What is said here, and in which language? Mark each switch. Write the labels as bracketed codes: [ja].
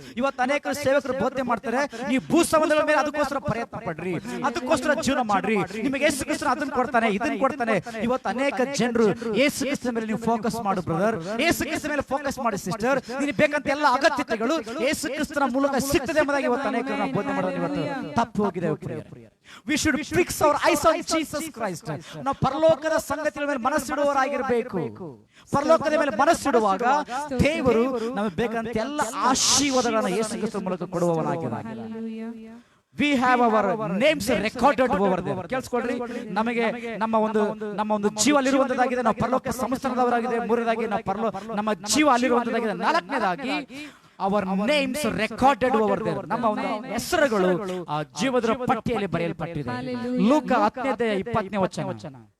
[kn] ಇವತ್ತು ಅನೇಕ ಸೇವಕರು ಬೋಧನೆ ಮಾಡ್ತಾರೆ, ನೀವು ಭೂ ಸಂಬಂಧಗಳ ಮೇಲೆ ಅದಕ್ಕೋಸ್ಕರ ಪ್ರಯತ್ನ ಪಡ್ರಿ, ಅದಕ್ಕೋಸ್ಕರ ಜೀವನ ಮಾಡ್ರಿ, ನಿಮಗೆ ಯೇಸು ಕ್ರಿಸ್ತನು ಅದನ್ನ ಕೊಡ್ತಾನೆ ಇದನ್ನ ಕೊಡ್ತಾನೆ. ಇವತ್ತು ಅನೇಕ ಜನರು ಯೇಸು ಕ್ರಿಸ್ತನ ಮೇಲೆ ನೀವು ಫೋಕಸ್ ಮಾಡು ಬ್ರದರ್, ಯೇಸು ಕ್ರಿಸ್ತನ ಮೇಲೆ ಫೋಕಸ್ ಮಾಡಿ ಸಿಸ್ಟರ್. ನಿನಗೆ ಬೇಕಂತ ಎಲ್ಲ ಅಗತ್ಯತೆಗಳು ಯೇಸು ಕ್ರಿಸ್ತನ ಮೂಲಕ ಸಿಗ್ತದೆ ಎಂಬುದಾಗಿ ಇವತ್ತು ಅನೇಕರು ನಾವು ಬೋಧನೆ ಮಾಡೋದು ಇವತ್ತು ತಪ್ಪು ಹೋಗಿದೆ. [en] We should fix our eyes on Jesus Christ. [kn] ನಾವು ಪರಲೋಕದ ಸಂಗತಿಗಳ ಮೇಲೆ ಮನಸ್ಸಿಡುವವರಾಗಿರಬೇಕು. ಪರಲೋಕದ ಮೇಲೆ ಮನಸ್ಸಿಡುವಾಗ ದೇವರು ನಮಗೆ ಬೇಕಂತ ಎಲ್ಲ ಆಶೀರ್ವಾದಗಳನ್ನು ಯೇಸು ಕ್ರಿಸ್ತನ ಮೂಲಕ ಕೊಡುವವನಾಗಿದ್ದಾನೆ. [en] We have our names recorded over there. [kn] ಕೇಳಿಸ್ಕೊಳ್ರಿ, ನಮಗೆ ನಮ್ಮ ಒಂದು ಜೀವ ಅಲ್ಲಿರುವಂತದ್ದಾಗಿದೆ. ನಾವು ಪರಲೋಕ ಸಂಸ್ಥಾನದವರಾಗಿದೆ. ಮೂರನೇದಾಗಿ ನಮ್ಮ ಜೀವ ಅಲ್ಲಿರುವಂತದ್ದಾಗಿದೆ. ನಾಲ್ಕನೇದಾಗಿ [en] our names recorded over there. [kn] ನಮ್ಮ ಒಂದು ಹೆಸರುಗಳು ಆ ಜೀವದ ಪಟ್ಟಿಯಲ್ಲಿ ಬರೆಯಲ್ಪಟ್ಟಿದೆ. ಲೂಕ 10:20 ವಚನ.